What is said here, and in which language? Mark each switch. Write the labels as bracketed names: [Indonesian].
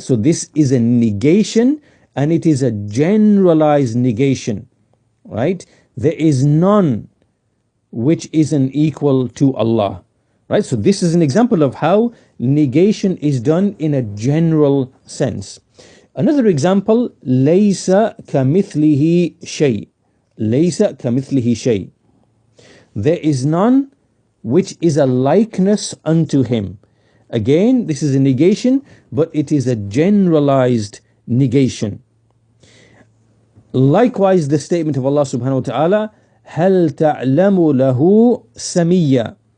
[English] So this is a negation, and it is a generalized negation. Right? There is none which is an equal to Allah. Right? So this is an example of how negation is done in a general sense. Another example, [Arabic] لَيْسَ كَمِثْلِهِ شَيْءٍ. لَيْسَ كَمِثْلِهِ شَيْءٍ. [English] There is none which is a likeness unto him. Again, this is a negation, but it is a generalized negation. Likewise, the statement of Allah subhanahu wa ta'ala, [Arabic] هَلْ تَعْلَمُ لَهُ سَمِيًّا.